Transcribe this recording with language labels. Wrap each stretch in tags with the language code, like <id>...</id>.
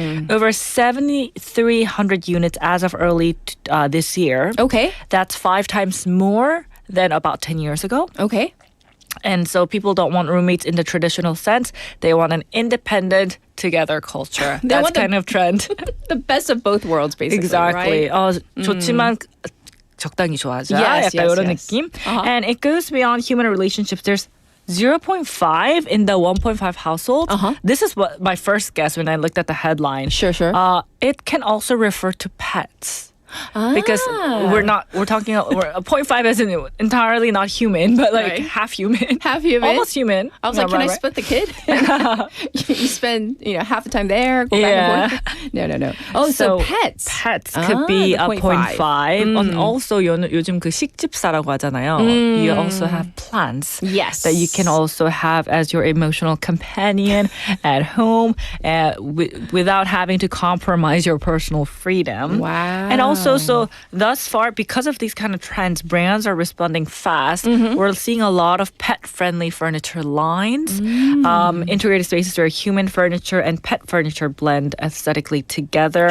<en>Over 7,300 units as of early this year. Okay. That's 5 times more than about 10 years ago. Okay. And so people don't want roommates in the traditional sense. They want an independent together culture. That's kind of trend. The best of both worlds, basically. Exactly. Right?</en> <ko>좋지만 적당히 좋아하자.</ko> <en>Yes,</en> <ko>약간 이런</ko> <en>yes.</en> <ko>느낌.</ko> <en>And it goes beyond human relationships. There's 0.5 in the 1.5 household. This is what my first guess when I looked at the headline. Sure. It can also refer to pets. Because we're 0.5 as in entirely not human, but like half human. Half human. Almost human. I was like, can I split the kid? You spend, half the time there, go back and forth. No. Oh, so pets. Pets could be a 0.5. And also</en> <ko>요즘 그 식집사라고 하잖아요.</ko> <en>You also have plants. Yes. That you can also have as your emotional companion at home without having to compromise your personal freedom. Wow. And also, so thus far, because of these kind of trends, brands are responding fast. We're seeing a lot of pet-friendly furniture lines, integrated spaces where human furniture and pet furniture blend aesthetically together.</en>